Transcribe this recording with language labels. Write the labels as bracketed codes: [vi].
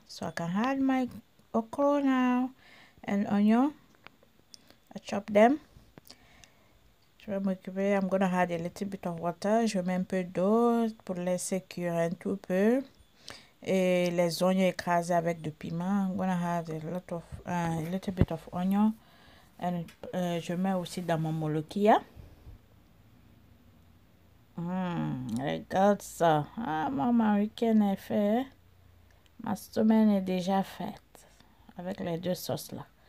[en] So I can add my okra now and onion. I chop them. [fr] Je vais m'occuper, [en] I'm gonna add a little bit of water. [fr] Je mets un peu d'eau pour laisser cuire un tout peu. Et les oignons écrasés avec du piment. [en] I'm gonna add a little bit of onion. And [fr] je mets aussi dans mon molokia. Regarde ça. Ah, mon week-end est fait. Ma semaine est déjà faite. Avec les deux sauces là.